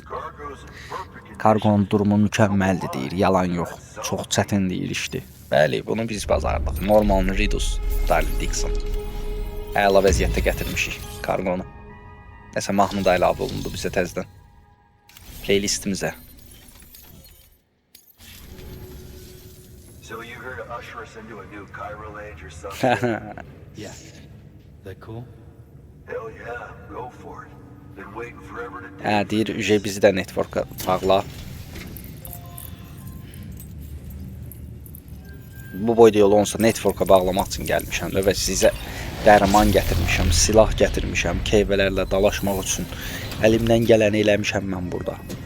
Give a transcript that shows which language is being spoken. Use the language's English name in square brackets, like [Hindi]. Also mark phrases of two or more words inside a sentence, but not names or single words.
[Azerbaijani] Kargonun durumu mükəmməldir deyir, yalan yox. Çox çətin deyir işdir. Bəli, bunu biz bazardıq. Norman Reedus, Darley Dixon. Əla vəziyyətdə gətirmişik kargonu. Nəsə mahnı da əlavə olundu bizə təzədən. Playlistimizə. [English] So you here to usher us into a new chiral age or something? Yeah. That cool? Hell yeah, go for it. Been waiting forever to do [Azerbaijani] Hə, it. deyir, ücə bizi də network'a bağla. Bu boyda yol olsa network'a bağlamaq üçün gəlmişəm və sizə dərman gətirmişəm, silah gətirmişəm, keyvələrlə dalaşmaq üçün. Əlimdən gələni eləmişəm mən burada.